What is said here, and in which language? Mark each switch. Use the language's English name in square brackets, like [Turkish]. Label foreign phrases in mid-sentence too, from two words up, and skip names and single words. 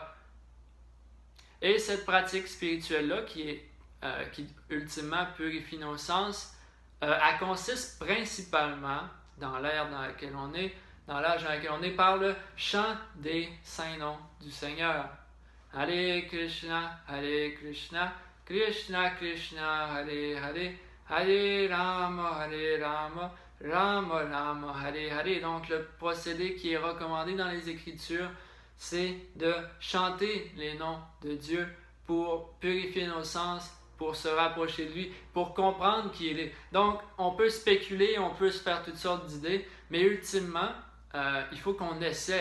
[French] Et cette pratique spirituelle-là, qui ultimement purifie nos sens, elle consiste principalement, dans l'ère dans laquelle on est, dans l'âge dans lequel on est, par le chant des saints noms du Seigneur. Hare Krishna, Krishna Krishna, Hare Hare, Hare Rama, Rama Rama, Hare Hare. Donc le procédé qui est recommandé dans les Écritures, c'est de chanter les noms de Dieu pour purifier nos sens, pour se rapprocher de lui, pour comprendre qui il est. Donc, on peut spéculer, on peut se faire toutes sortes d'idées, mais ultimement, il faut qu'on essaie.